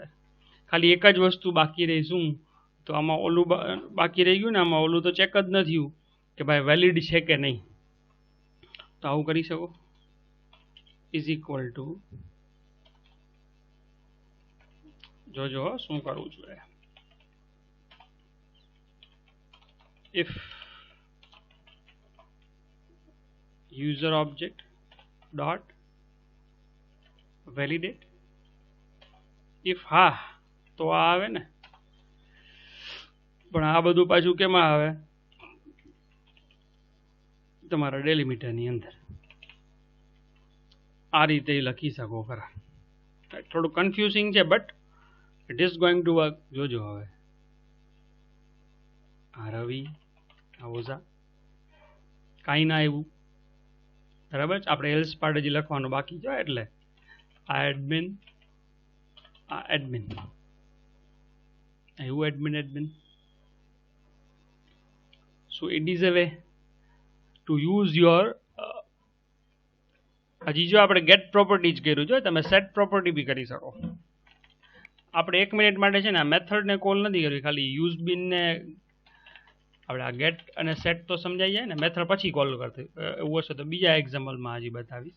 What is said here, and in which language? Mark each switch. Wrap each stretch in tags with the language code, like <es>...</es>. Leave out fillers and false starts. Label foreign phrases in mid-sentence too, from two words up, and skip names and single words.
<gu>ખાલી એક જ વસ્તુ બાકી રહી, શું? તો આમાં ઓલું બાકી રહી ગયું ને, આમાં ઓલું તો ચેક જ ન થયું કે ભાઈ વેલિડ છે કે નહીં. તો આવું કરી શકો,</gu> <en>is equal to,</en> <gu>જોજો શું કરવું જોઈએ,</gu> <en>if user object dot validate, if</en> <gu>હા તો આ આવે ને, પણ આ બધું પાછું કેમાં આવે? તમારા ડેલિમીટરની અંદર. આ રીતે લખી શકો ખરા. થોડું કન્ફ્યુઝિંગ છે,</gu> <en>but it is going to work.</en> <gu>જોજો હવે આ રવિ આ ઓઝા કાંઈ ના આવ્યું, બરાબર. આપણે એલ્સ પાર્ટ હજી લખવાનું બાકી છે, એટલે આ એડમિન એવું એડમિન</gu> <en>So it is a way to use your</en> <gu>હજી જો આપણે</gu> <en>get property</en> <gu>જ કર્યું છે, તમે</gu> <en>set property</en> <gu>બી કરી શકો. આપણે 1 મિનિટ માટે છે ને આ મેથડને કોલ નથી કરવી, ખાલી યુઝ બીનને આપણે આ ગેટ અને સેટ તો સમજાઈ જાય ને, મેથડ પછી કોલ કરતી. એવું હશે તો બીજા એક્ઝામ્પલમાં હજી બતાવીશ.</gu>